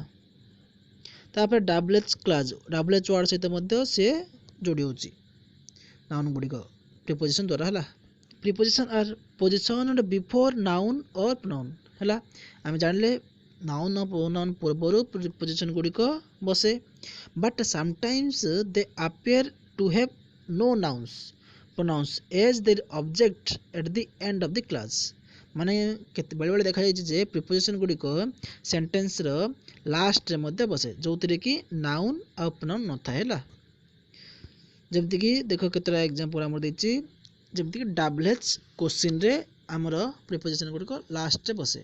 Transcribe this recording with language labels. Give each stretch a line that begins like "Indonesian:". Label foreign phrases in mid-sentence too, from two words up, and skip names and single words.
Odia: ତାପରେ
English: WH clause, WH word
Odia: ସହିତ ମଧ୍ୟ ସେ ଯୋଡ଼ି ହେଉଛି ନାଉନ୍ ଗୁଡ଼ିକ ପ୍ରିପୋଜିସନ୍ ଦ୍ୱାରା ହେଲା।
English: prepositions are positioned before noun or pronoun ହେଲା।
Odia: ଆମେ ଜାଣିଲେ ନାଉନ୍ ଆଉ ପ୍ରୋନାଉନ୍ ପୂର୍ବରୁ ପ୍ରିପୋଜିସନ୍ ଗୁଡ଼ିକ ବସେ,
English: but sometimes they appear to have no nouns pronouns as their object at the end of the clause।
Odia: ମାନେ ବେଳେବେଳେ ଦେଖାଯାଇଛି ଯେ ପ୍ରିପୋଜିସନ୍ ଗୁଡ଼ିକ
English: sentenceର lastରେ
Odia: ମଧ୍ୟ ବସେ, ଯେଉଁଥିରେ କି ନାଉନ୍ ଆଉ ପ୍ରୋନାଉନ୍ ନଥାଏ ହେଲା। ଯେମିତିକି ଦେଖ କେତେଟା ଏକ୍ଜାମ୍ପଲ୍ ଆମର ଦେଇଛି, ଯେମିତିକି
English: WH questionରେ
Odia: ଆମର ପ୍ରିପୋଜିସନ୍ ଗୁଡ଼ିକ ଲାଷ୍ଟରେ ବସେ।